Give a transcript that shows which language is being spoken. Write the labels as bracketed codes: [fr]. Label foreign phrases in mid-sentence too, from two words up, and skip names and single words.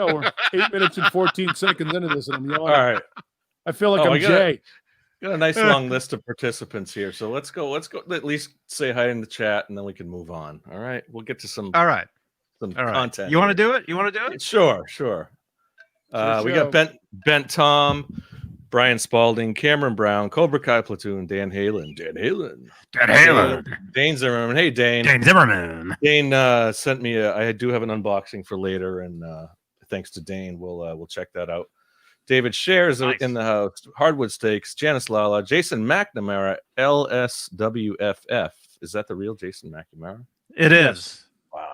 [en] We're 8 minutes and 14 seconds into this, and I'm yawning. All right. I feel like Oh, I'm I got it. Jay. Got a nice long list of participants here. So let's go. At least say hi in the chat, and then we can move on. All right. We'll get to some All right. content. You want to here. do it? You want to do it? Sure. We show. got Bent Tom, Brian Spalding, Cameron Brown, Cobra Kai Platoon, Dan Halen. Dane Zimmerman. Hey, Dane. Dane Zimmerman. Dane sent me I do have an unboxing for later, and thanks to Dane, we'll check that out. David Shares Nice. in the house. Hardwood Steaks. Janice Lala. Jason McNamara. LSWFF. Is that the real Jason McNamara? It Yes. is. Wow.